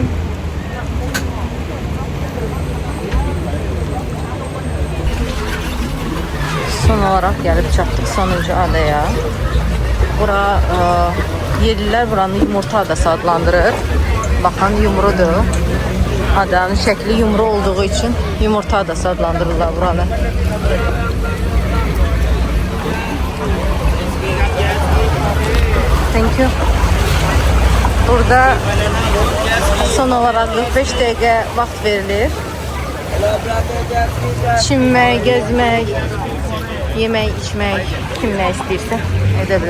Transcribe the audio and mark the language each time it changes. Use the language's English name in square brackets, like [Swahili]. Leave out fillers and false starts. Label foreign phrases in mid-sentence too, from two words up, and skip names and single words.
[Turkish] Son olarak gelip [Azerbaijani] çattık sonuncu adaya. Bura yerliler buranı yumurta adası adlandırır. Baxın yumrudur. Adanın şəkli yumru olduğu için yumurta adası adlandırırlar buranı. [English] Thank you. [Azerbaijani] Burada [Turkish] son olarak [Azerbaijani] 45 dakika vaxt verilir. Çinmək, gezmək, yemək, içmək, kim nə istəyirsə edə bilər.